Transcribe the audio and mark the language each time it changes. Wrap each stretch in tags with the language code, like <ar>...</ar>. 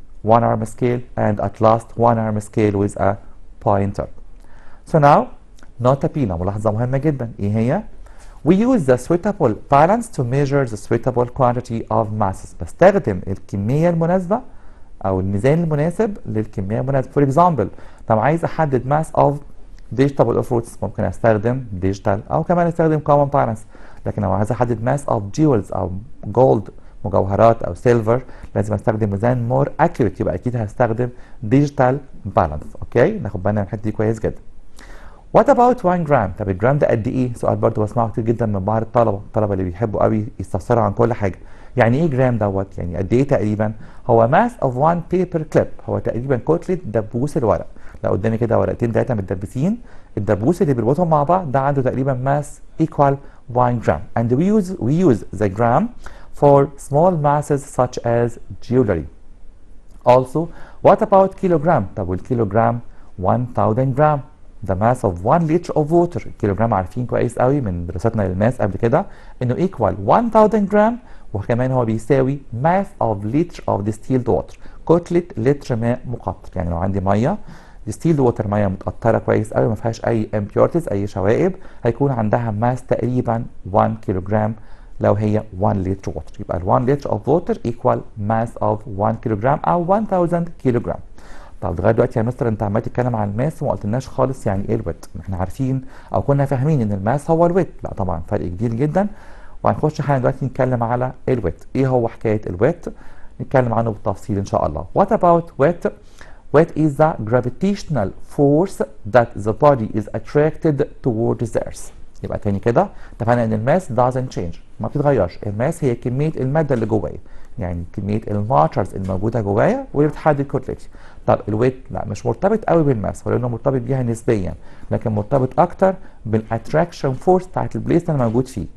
<en>one arm scale, and at last one arm scale with a pointer. So now</en> <ar>نقطة B ملاحظة مهمة جدا ايه هي؟</ar> <en>We use the suitable balance to measure the suitable quantity of masses.</en> <ar>بستخدم الكمية المناسبة أو الميزان المناسب للكمية المناسبة.</ar> <en>For example</en> <ar>لو عايز أحدد</ar> <en>mass of vegetable or fruits</en> <ar>ممكن أستخدم</ar> <en>digital أو كمان أستخدم common balance.</en> <ar>لكن لو عايز أحدد</ar> <en>mass of jewels</en> <ar>أو gold مجوهرات أو silver لازم أستخدم ميزان</ar> <en>more accurate،</en> <ar>يبقى أكيد هستخدم</ar> <en>digital balance.</en> <ar>أوكي، ناخد بالنا من الحتة دي كويس جدا.</ar> <en>What about 1</en> <ar>جرام؟ طب الجرام ده قد ايه؟ سؤال برضه بسمعه كتير جدا من بعض الطلبه اللي بيحبوا قوي يستفسروا عن كل حاجه. يعني ايه جرام دوت؟ يعني قد ايه تقريبا؟ هو</ar> <en>mass of 1 paper clip،</en> <ar>هو تقريبا كتله دبوس الورق. لو قدامي كده ورقتين ثلاثه متدبسين، الدبوس اللي بيربطهم مع بعض ده عنده تقريبا</ar> <en>mass equal 1</en> <ar>جرام.</ar> <en>And we use the gram for small masses such as jewelry. Also, what about kilogram؟</en> <ar>طب والكيلوجرام 1000 جرام.</ar> <en>The mass of 1 liter of water.</en> <ar>الكيلوجرام عارفين كويس قوي من دراستنا للماس قبل كده انه equal 1000 جرام، وكمان هو بيساوي</ar> <en>mass of liter of distilled water،</en> <ar>كتلة لتر ماء مقطر. يعني لو عندي ميه</ar> <en>distilled water</en> <ar>ميه متقطره كويس قوي ما فيهاش اي impurities اي شوائب، هيكون عندها ماس تقريبا 1 كيلوجرام لو هي 1 لتر water.</ar> <en>يبقى ال 1 liter of water equal mass of 1 kilogram او 1000 كيلوجرام.</en> <ar>طب لغايه دلوقتي يا مستر انت عمال تتكلم عن الماس وما قلتلناش خالص يعني ايه الويت. احنا عارفين او كنا فاهمين ان الماس هو الويت. لا طبعا فرق كبير جدا، وهنخش حالا دلوقتي نتكلم على الويت. ايه هو حكايه الويت؟ نتكلم عنه بالتفصيل ان شاء الله.</ar> <en>What about weight? Weight is the gravitational force that the body is attracted towards the earth.</en> <ar>يبقى تاني كده اتفقنا ان الماس</ar> <en>doesn't change،</en> <ar>ما بتتغيرش. الماس هي كميه الماده اللي جوايا، يعني كميه الماترز الموجوده جوايا واللي بتحدد كتلتي. طب الويت لا مش مرتبط قوي بالماس، ولانه مرتبط بيها نسبيا، لكن مرتبط اكتر بالاتراكشن فورس بتاعت البليس اللي انا موجود فيه.</ar>